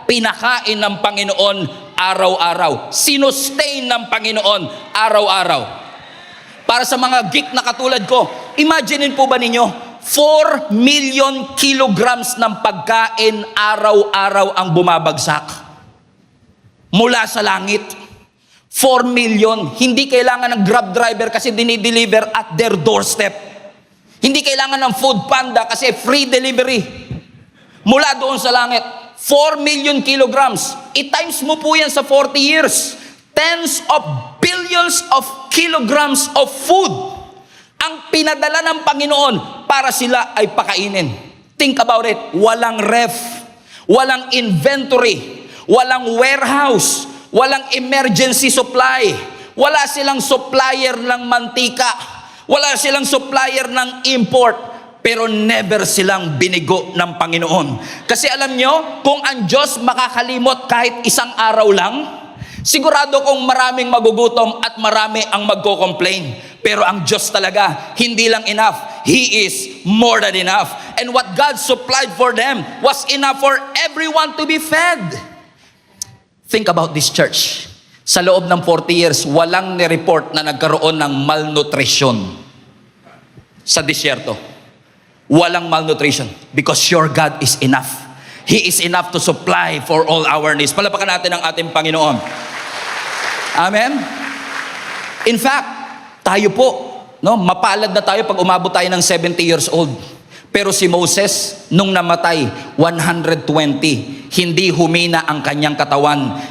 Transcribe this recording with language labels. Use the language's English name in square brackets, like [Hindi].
[Filipino] Pinakain ng Panginoon araw-araw. Sinustain ng Panginoon araw-araw. Para sa mga geek na katulad ko, imagine po ba ninyo, 4 million kilograms ng pagkain araw-araw ang bumabagsak mula sa langit. 4 million. Hindi kailangan ng Grab driver kasi dinideliver [English] at their doorstep. [Filipino] Hindi kailangan ng Food Panda kasi free delivery mula doon sa langit. 4 million kilograms. I-times mo po yan sa 40 years. [English] Tens of billions of kilograms of food [Filipino] ang pinadala ng Panginoon para sila ay pakainin. [English] Think about it. [Filipino] Walang ref, walang inventory, walang warehouse, walang emergency supply, wala silang supplier ng mantika, wala silang supplier ng import, pero never silang binigo ng Panginoon. Kasi alam nyo, kung ang Diyos makakalimot kahit isang araw lang, sigurado kong maraming magugutom at marami ang magko-complain. Pero ang Diyos talaga, hindi lang enough. [English] He is more than enough. And what God supplied for them was enough for everyone to be fed. Think about this church. [Filipino] Sa loob ng 40 years, walang ni-report na nagkaroon ng malnutrition sa disyerto. [English] Walang malnutrition because your God is enough. He is enough to supply for all our needs. [Filipino] Palapakan natin ang ating Panginoon. Amen? In fact, tayo po, no, mapalad na tayo pag umabot tayo ng 70 years old. Pero si Moses, nung namatay, 120, hindi humina ang kanyang katawan.